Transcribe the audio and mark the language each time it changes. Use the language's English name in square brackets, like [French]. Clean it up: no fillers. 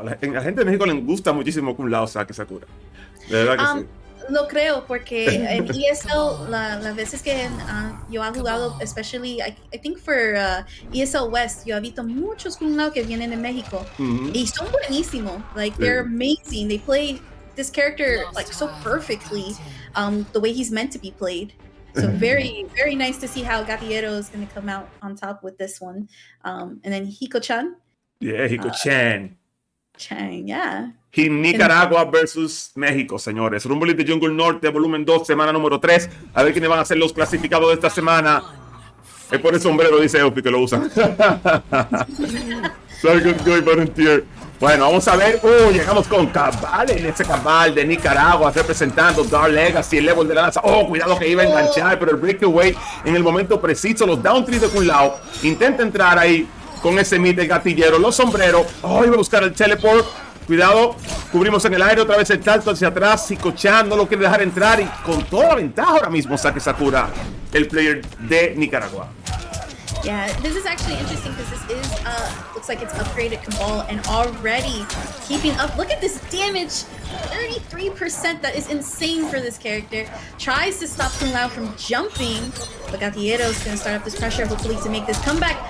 [Spanish] A la gente de México le gusta muchísimo Kun Lao Saki Sakura. De verdad que sí. Lo creo porque en ESL las veces que yo he jugado, [English] especially I think for ESL West, [Spanish] yo he visto muchos Kun Lao que vienen de México y son buenísimos. [English] Like they're amazing. They play this character like so perfectly, the way he's meant to be played. So very, very nice to see how Gatiero is going to come out on top with this one. And then Hikochan. Yeah, Hikochan. Chang, yeah. [Spanish] Nicaragua versus México, señores. Rumble in the Jungle Norte, volumen 2, semana número 3. A ver quiénes van a ser los clasificados de esta semana. Es por el sombrero, dice Eupi, que lo usan. [English] Sorry, good volunteer. [Spanish] Bueno, vamos a ver. Llegamos con Cabal en ese Cabal de Nicaragua representando Dark Legacy, el level de la NASA. Cuidado que iba a enganchar, pero el breakaway en el momento preciso. Los down 3 de Kun Lao. Intenta entrar ahí con ese mid de gatillero. Los sombreros. Iba a buscar el teleport. Cuidado. Cubrimos en el aire otra vez el salto hacia atrás. Hikochan no lo quiere dejar entrar y con toda la ventaja ahora mismo Saki Sakura, el player de Nicaragua. [English] Yeah, this is actually interesting because this is looks like it's upgraded Cabal and already keeping up. Look at this damage, 33%. That is insane for this character. Tries to stop Kun Lao from jumping, but Gatiero is going to start up this pressure, hopefully to make this comeback.